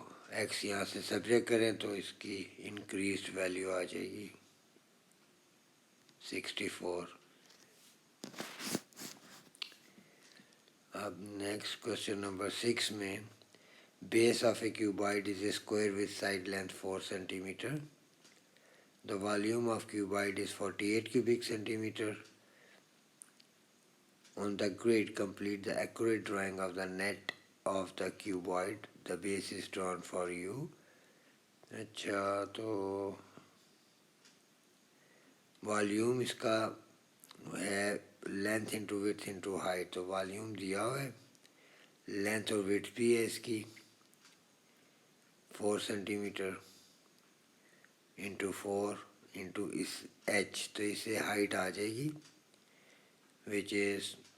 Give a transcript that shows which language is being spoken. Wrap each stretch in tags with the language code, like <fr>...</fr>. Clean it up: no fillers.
<ur>X یہاں سے subject کریں تو اس کی انکریزڈ ویلیو آ جائے گی</ur> <en>64۔ اب next question number 6 میں base of a cuboid is a square with side length 4 centimetre, the volume of cuboid is 48 cubic centimeter. On the grid, complete the accurate drawing of the net of the cuboid. The base is drawn for you.</en> <ur>اچھا تو volume اس کا ہے length into width into height, تو volume دیا ہوا ہے، length اور width بھی ہے اس کی 4 سینٹی میٹر انٹو 4 انٹو اس ایچ، تو اس سے ہائٹ آ جائے گی</ur> <en>which is</en>